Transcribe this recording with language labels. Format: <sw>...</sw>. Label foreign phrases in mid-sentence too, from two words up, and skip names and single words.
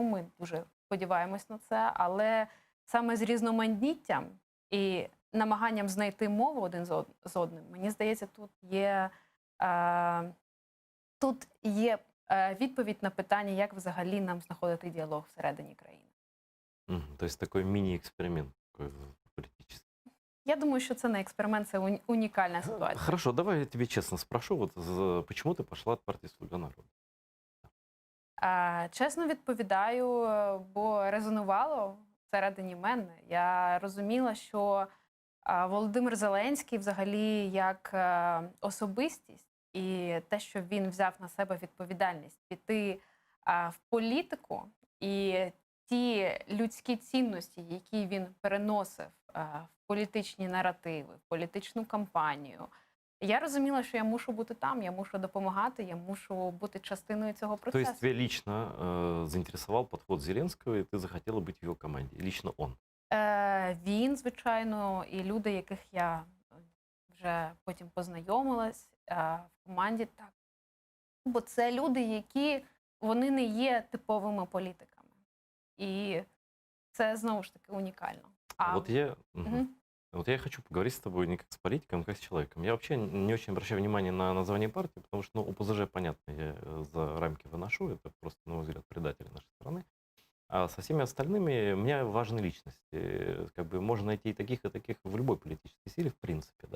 <uk>Ми дуже сподіваємось на це, але саме з різноманіттям і намаганням знайти мову один з одним, мені здається, тут є відповідь на питання, як взагалі нам знаходити діалог всередині країни.</uk> <ru>То есть такой мини-эксперимент политический.</ru> <uk>Я думаю, що це не експеримент, це унікальна ситуація.</uk> <ru>Хорошо, давай я тебе честно спрошу, вот почему ты пошла от партии «Слуга народа»?</ru> <uk>Чесно відповідаю, бо резонувало всередині мене. Я розуміла, що Володимир Зеленський взагалі як особистість і те, що він взяв на себе відповідальність піти в політику, і ті людські цінності, які він переносив в політичні наративи, в політичну кампанію, я розуміла, що я мушу бути там, я мушу допомагати, я мушу бути частиною цього процесу.</uk> <ru>То есть тебя лично заинтересовал подход Зеленского, и ты захотела быть в его команде? Лично он?</ru> <uk>Він, звичайно, і люди, яких я вже потім познайомилась в команді, так. Бо це люди, які, вони не є типовими політиками. І це, знову ж таки, унікально.</uk> <ru>Вот я хочу поговорить с тобой не как с политиком, а как с человеком. Я вообще не очень обращаю внимание на название партии, потому что, ну, ОПЗЖ, понятно, я за рамки выношу, это просто, на мой взгляд, предатели нашей страны. А со всеми остальными мне важны личности. Как бы можно найти и таких в любой политической силе, в принципе, да?</ru>